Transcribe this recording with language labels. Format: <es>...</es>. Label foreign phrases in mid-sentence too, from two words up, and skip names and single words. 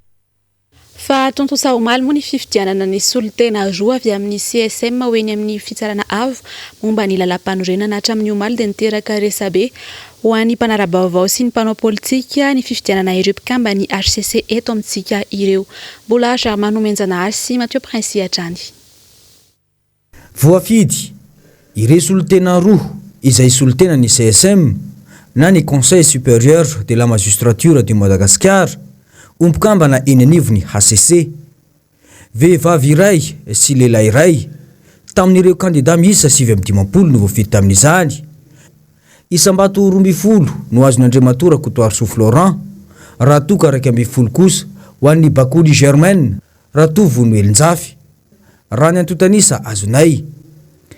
<mg>Fa tonto saomaly moa ny fifidianana ny solitena roa avy amin'ny CSM ho eny amin'ny fitsarana avo momba ny lalam-panorenana hatramin'ny omaly dia niteraka resabe ho an'ny mpanara-baovao sy ny mpanao politika ny fifidianana ireo mpikamba ny HCC eto amintsika ireo. Mbola Ramano Menjanahary sy Mathieu Prince hatrany. Voafidy ireo solitena roa izay solitena ny CSM na ny Conseil supérieur de la magistrature du Madagascar ompikambana eny anivony HCC. Vehivavy iray sy lehilahy iray tamin'ireo kandida miisa 750 no voafidy tamin'izany. Isam-bato 12 no azony Andriamatora Kotoarso Florent, raha toka 12 kosa ho an'ny Bakoli Germaine, raha tovo no Elinjafy, raha ny Antotanisa azonay.</mg>